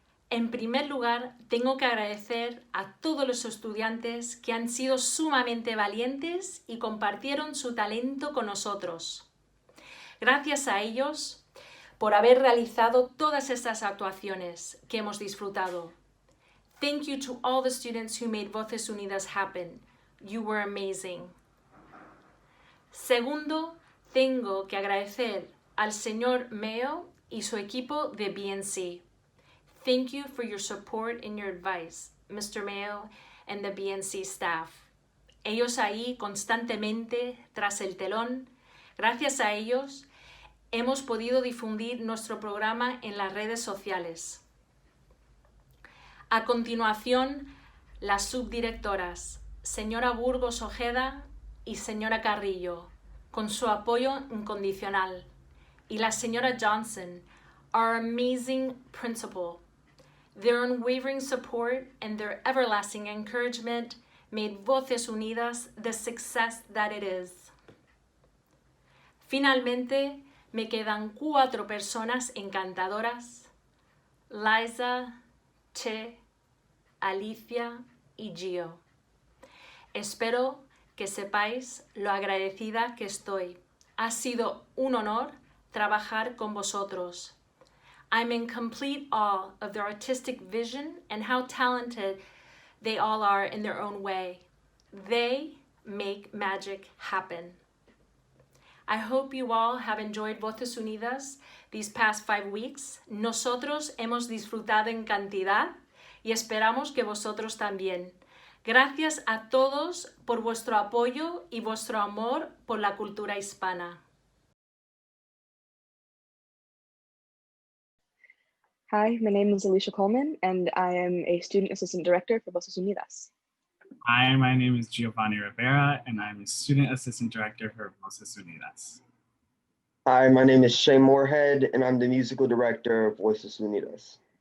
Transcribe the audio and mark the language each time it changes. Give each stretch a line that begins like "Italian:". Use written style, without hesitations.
Spanish: En primer lugar, tengo que agradecer a todos los estudiantes que han sido sumamente valientes y compartieron su talento con nosotros. Gracias a ellos por haber realizado todas estas actuaciones que hemos disfrutado.
English: Thank you to all the students who made Voces Unidas happen. You were amazing.
Spanish: Segundo, tengo que agradecer al señor Mayo y su equipo de BNC.
English: Thank you for your support and your advice, Mr. Mayo and the BNC staff.
Spanish: Ellos ahí constantemente tras el telón. Gracias a ellos hemos podido difundir nuestro programa en las redes sociales. A continuación, las subdirectoras, señora Burgos Ojeda y señora Carrillo, con su apoyo incondicional, y la señora Johnson,
English: our amazing principal. Their unwavering support and their everlasting encouragement made Voces Unidas the success that it is.
Spanish: Finalmente, me quedan 4 personas encantadoras: Liza, Che, Alicia y Gio. Espero que sepáis lo agradecida que estoy. Ha sido un honor trabajar con vosotros.
English: I'm in complete awe of their artistic vision and how talented they all are in their own way. They make magic happen. I hope you all have enjoyed Voces Unidas these past 5 weeks.
Spanish: Nosotros hemos disfrutado en cantidad y esperamos que vosotros también. Gracias a todos por vuestro apoyo y vuestro amor por la cultura hispana.
English: Hi, my name is Alicia Coleman, and I am a Student Assistant Director for Voces Unidas. Hi, my name is Giovanni Rivera, and I'm a Student Assistant Director for Voces Unidas. Hi, my name is Shay Moorhead, and I'm the musical director of Voces Unidas.